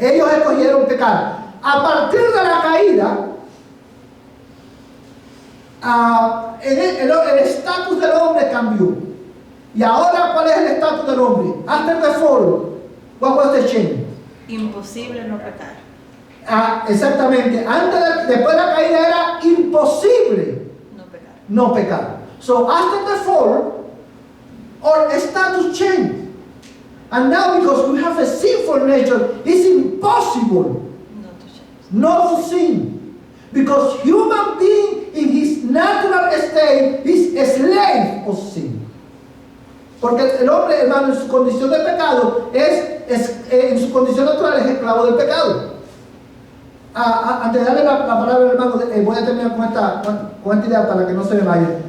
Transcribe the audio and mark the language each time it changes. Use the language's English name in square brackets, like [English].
[Spanish] Ellos escogieron pecar. A partir de la caída, el estatus del hombre cambió. Y ahora, ¿cuál es el estatus del hombre? [English] After the fall, what was the change? [Spanish] Imposible no pecar. Exactamente. Después de la caída era imposible No pecar. no pecar. [English] So after the fall, our status changed. And now because we have a sinful nature, it's impossible No to change. not to sin. Because human being in his natural state is a slave of sin. [Spanish] Porque el hombre, hermano, en su condición de pecado, en su condición natural es esclavo del pecado. Antes de darle la palabra, hermano, voy a terminar con esta idea para que no se me vaya.